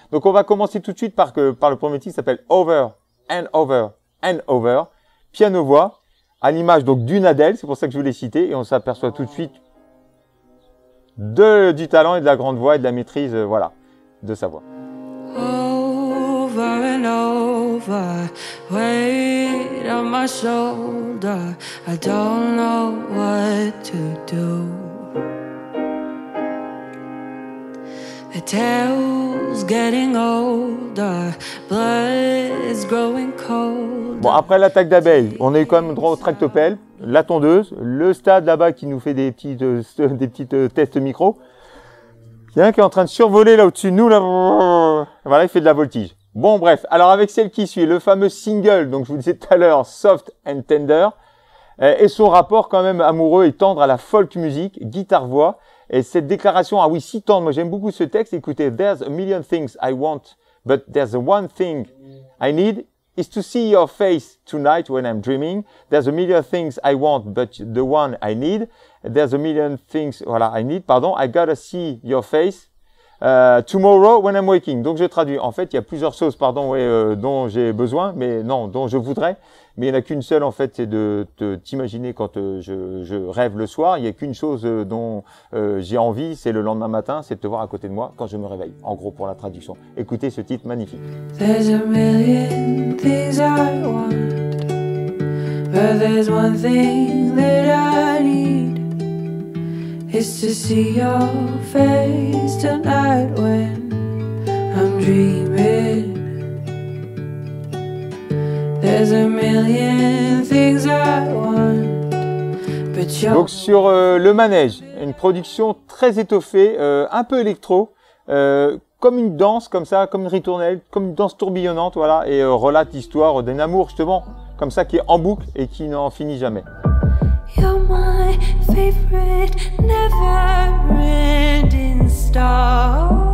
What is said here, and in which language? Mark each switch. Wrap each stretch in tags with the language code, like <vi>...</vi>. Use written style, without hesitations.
<fr>Donc on va commencer tout de suite par le premier titre qui s'appelle Over and Over and Over, piano-voix, à l'image donc d'une Adèle, c'est pour ça que je vous l'ai cité, et on s'aperçoit tout de suite du talent et de la grande voix et de la maîtrise, voilà, de sa voix.</fr> <en>Over and over, weight on my shoulder, I don't know what to do. The tale's getting older, blood's growing cold.</en> <fr>Bon, après l'attaque d'abeilles, on a eu quand même droit au tractopelle, la tondeuse, le stade là-bas qui nous fait des petites tests micro. Il y a un qui est en train de survoler là au-dessus de nous, là. Voilà, il fait de la voltige. Bon, bref. Alors, avec celle qui suit, le fameux single, donc je vous disais tout à l'heure, Soft and Tender, et son rapport quand même amoureux et tendre à la folk music, guitare-voix. Et cette déclaration, ah oui, si tendre, moi j'aime beaucoup ce texte. Écoutez,</fr> <en>there's a million things I want, but there's the one thing I need is to see your face tonight when I'm dreaming. There's a million things I want, but the one I need. There's a million things,</en> <fr>voilà,</fr> <en>I need,</en> <fr>pardon.</fr> <en>I gotta see your face tomorrow when I'm waking.</en> <fr>Donc je traduis. En fait, il y a plusieurs choses, pardon, dont j'ai besoin, mais non, dont je voudrais. Mais il n'y en a qu'une seule, en fait, c'est de t'imaginer quand je rêve le soir. Il n'y a qu'une chose dont j'ai envie, c'est le lendemain matin, c'est de te voir à côté de moi quand je me réveille. En gros, pour la traduction. Écoutez ce titre magnifique.</fr> <en>There's a million things I want, but there's one thing that I need, is to see your face tonight when I'm dreaming. There's a million things I want, but you're...</en> <fr>Donc sur le manège, une production très étoffée, un peu électro, comme une danse comme ça, comme une ritournelle, comme une danse tourbillonnante, voilà, et relate l'histoire d'un amour justement comme ça qui est en boucle et qui n'en finit jamais.</fr> <en>You're my favorite never-ending star.</en>